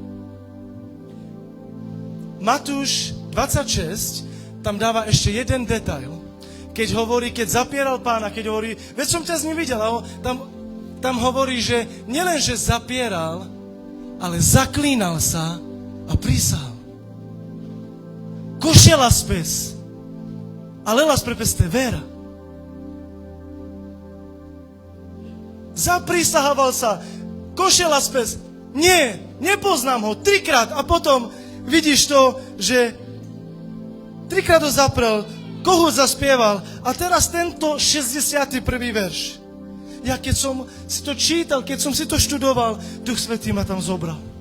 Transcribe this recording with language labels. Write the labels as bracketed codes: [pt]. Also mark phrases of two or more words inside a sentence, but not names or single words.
[sk] Matúš 26 tam dáva ešte jeden detail. Keď zapieral Pána, keď hovorí, veď som ťa s ním videl, tam hovorí, že nielen, že zapieral, ale zaklínal sa a prísahal. Košela spes, a lela sprepeste vera. Zaprísahoval sa, košela spes, nie, nepoznám ho, 3-krát a potom vidíš to, že 3-krát ho zaprel, kohút zaspieval a teraz tento 61. verš. Ja keď som si to čítal, keď som si to študoval, Duch Svätý ma tam zobral.